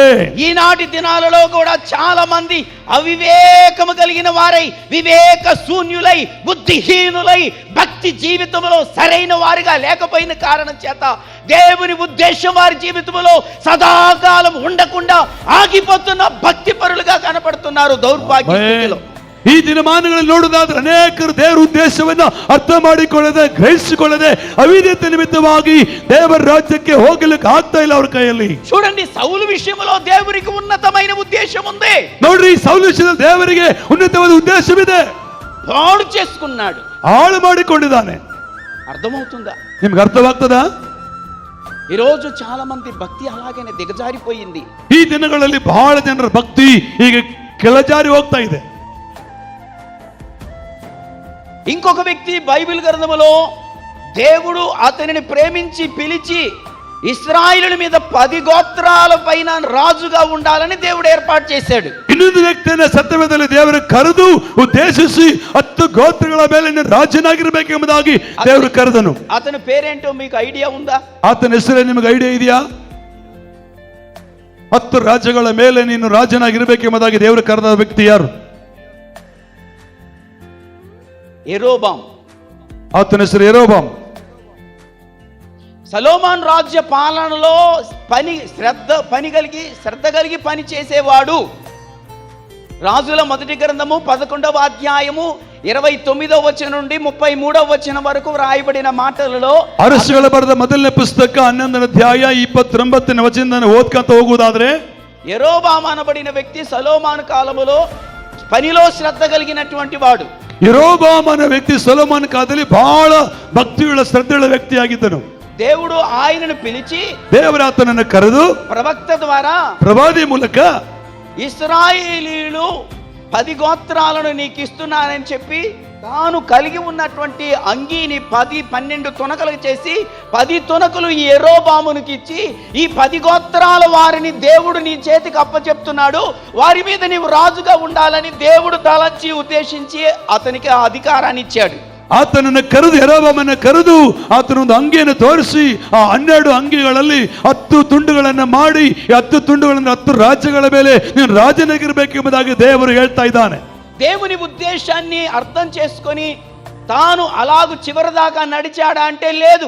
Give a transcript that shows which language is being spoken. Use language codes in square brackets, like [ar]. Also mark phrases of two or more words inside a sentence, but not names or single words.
[te] ఈనాటి దినాలలో కూడా చాలా మంది అవివేకము కలిగిన వారై వివేక శూన్యులై బుద్ధిహీనులై భక్తి జీవితంలో సరైన వారిగా లేకపోయిన కారణం చేత దేవుని ఉద్దేశం వారి జీవితంలో సదాకాలం ఉండకుండా ఆగిపోతున్న భక్తి పరులుగా కనపడుతున్నారు. దౌర్భాగ్య స్థితిలో [kn] ಈ ದಿನಮಾನಗಳಲ್ಲಿ ನೋಡುವುದಾದ್ರೆ ಅನೇಕರು ದೇವರ ಉದ್ದೇಶವನ್ನು ಅರ್ಥ ಮಾಡಿಕೊಳ್ಳದೆ ಗ್ರಹಿಸಿಕೊಳ್ಳದೆ ಅವಿಧೇಯತೆ ನಿಮಿತ್ತವಾಗಿ ದೇವರ ರಾಜ್ಯಕ್ಕೆ ಹೋಗಲಿಕ್ಕೆ ಆಗ್ತಾ ಇಲ್ಲ ಅವರ ಕೈಯಲ್ಲಿ. [te] చూడండి, సౌలు విషయంలో దేవునికి ఉన్నతమైన ఉద్దేశం ఉంది. [kn] ನೋಡ್ರಿ, ಸೌಲ ವಿಷಯದಲ್ಲಿ ದೇವರಿಗೆ ಉನ್ನತವಾದ ಉದ್ದೇಶವಿದೆ. [te] పాడు చేసుకున్నాడు, [kn] ಹಾಳು ಮಾಡಿಕೊಂಡಿದ್ದಾನೆ. [te] అర్థమవుతుందా? [kn] ನಿಮ್ಗೆ ಅರ್ಥವಾಗ್ತದಾ? [te] ఈరోజు చాలా మంది భక్తి అలాగనే దిగజారిపోయింది. [kn] ಈ ದಿನಗಳಲ್ಲಿ ಬಹಳ ಜನರ ಭಕ್ತಿ ಈಗ ಕೆಳಜಾರಿ ಹೋಗ್ತಾ ಇದೆ. [te] ఇంకొక వ్యక్తి బైబిల్ గ్రంథములో దేవుడు అతనిని ప్రేమించి పిలిచి ఇశ్రాయేలుల మీద 10 గోత్రాల పైన రాజుగా ఉండాలని దేవుడు ఏర్పాటు చేశాడు. [kn] ಇನ್ನೊಂದು ವ್ಯಕ್ತಿಯನ್ನ ಸತ್ಯವೇದದಲ್ಲಿ ದೇವರು ಕರೆದು ಉದ್ದೇಶಿಸಿ 10 ಗೋತ್ರಗಳ ಮೇಲೆ ನೀನು ರಾಜನಾಗಿರಬೇಕೆಂಬುದಾಗಿ ದೇವರು ಕರೆದನು. [te] అతని పేరేంటో మీకు ఐడియా ఉందా? [kn] ಆತನ ಹೆಸರೇ ನಿಮಗೆ ಐಡಿಯಾ ಇದೆಯಾ? 10 ರಾಜ್ಯಗಳ ಮೇಲೆ ನೀನು ರಾಜನಾಗಿರಬೇಕೆಂಬುದಾಗಿ ದೇವರು ಕರೆದ ವ್ಯಕ್ತಿ ಯಾರು? [te] యెరోబాము. [kn] ಆತನ ಹೆಸರು ಯೆರೋಬಾಮ್. [te] సొలొమోను రాజ్య పాలనలో శ్రద్ధ కలిగి పని చేసేవాడు. రాజుల మొదటి గ్రంథము 11వ అధ్యాయము 29వ వచనం నుండి 33వ వచనం వరకు రాయబడిన మాటలలో [kn] ಅರಸುಗಳ ಬರೆದ ಮೊದಲನೇ ಪುಸ್ತಕ 11ನೇ ಅಧ್ಯಾಯ 29ನೇ ವಚನದಿಂದ ಓದ್ಕೊಂತ ಹೋಗುವುದಾದ್ರೆ [te] యెరోబాము అనబడిన వ్యక్తి సొలొమోను కాలములో పనిలో శ్రద్ధ కలిగినటువంటి వాడు. [kn] ಯೆರೋಬಾಮ್ ಅనే ವ್ಯಕ್ತಿ ಸೊಲೊಮೋನ ಕಾಲದಲ್ಲಿ ಬಹಳ ಭಕ್ತಿಯುಳ್ಳ ಶ್ರದ್ಧೆಯುಳ್ಳ ವ್ಯಕ್ತಿಯಾಗಿದ್ದನು. [te] దేవుడు ఆయనను పిలిచి [kn] ದೇವರು ಆತನನ್ನು ಕರೆದು [te] ప్రవక్త ద్వారా [kn] ಪ್ರವಾದಿ ಮೂಲಕ [te] ఇశ్రాయేలీయులు 10 గోత్రాలను నీకు ఇస్తున్నానని చెప్పి తాను కలిగి ఉన్నటువంటి అంగీని 10-12 తునకలకు చేసి 10 తునకలు ఈ యెరోబామునికి ఇచ్చి, ఈ 10 గోత్రాల వారిని దేవుడు నీ చేతికి అప్పచెప్తున్నాడు, వారి మీద నీవు రాజుగా ఉండాలని దేవుడు తలంచి ఉద్దేశించి అతనికి ఆ అధికారాన్ని ఇచ్చాడు. [kn] ಆತನನ್ನು ಕರೆದು, ಯೆರೋಬಾಮನ ಕರೆದು ಆತನೊಂದು ಅಂಗಿಯನ್ನು ತೋರಿಸಿ ಆ 12 ಅಂಗಿಗಳಲ್ಲಿ 10 ತುಂಡುಗಳನ್ನು ಮಾಡಿ, 10 ತುಂಡುಗಳನ್ನು 10 ರಾಜ್ಯಗಳ ಮೇಲೆ ನೀನು ರಾಜನಾಗಿರಬೇಕೆಂಬುದಾಗಿ ದೇವರು ಹೇಳ್ತಾ ಇದ್ದಾನೆ. [te] దేవుని ఉద్దేశాన్ని అర్థం చేసుకొని తాను అలాగు చివరిదాకా నడిచాడా అంటే లేదు.